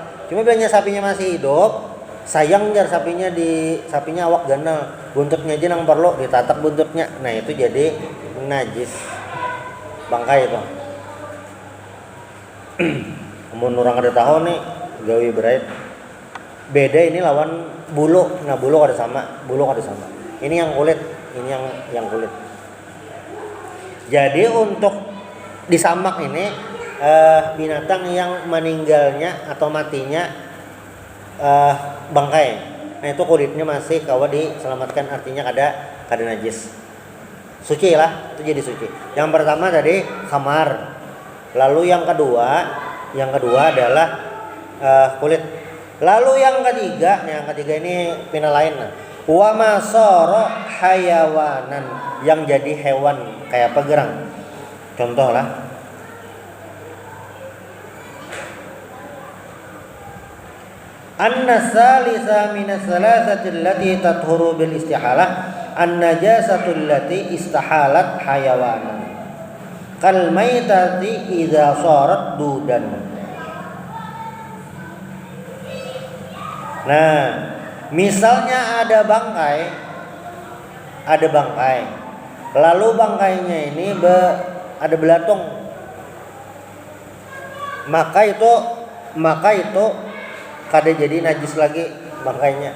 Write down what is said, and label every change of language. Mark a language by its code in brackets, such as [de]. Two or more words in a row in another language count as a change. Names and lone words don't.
[bjn] Cuma bilanya sapinya masih hidup, sayang jar sapinya awak ganal, buntutnya aja nang perlu ditatak buntutnya. Nah itu jadi najis bangkai itu. Mun orang ada tahu nih gawe berait beda ini lawan bulu. Nah bulu ada sama. [id] Ini yang kulit, ini yang kulit. Jadi untuk disamak ini binatang yang meninggalnya atau matinya bangkai. [bjn] Nah itu kulitnya masih kawa diselamatkan, artinya kada najis. Suci lah, itu jadi suci. [id] Yang pertama tadi khamar. Lalu yang kedua adalah kulit. [bjn] Lalu yang ketiga ini pina lain nah. [ar] وما صار حيوانا, [bjn] yang jadi hewan kayak apa gerang. Contoh lah. [ar] أن الثالث من الثلاثة التي تطهر بالاستحالة النجاسة التي استحالت حيوانا كالميتة إذا صارت دودا. [bjn] Nah, misalnya ada bangkai, lalu bangkainya ini ada belatung, maka itu kada jadi najis lagi bangkainya.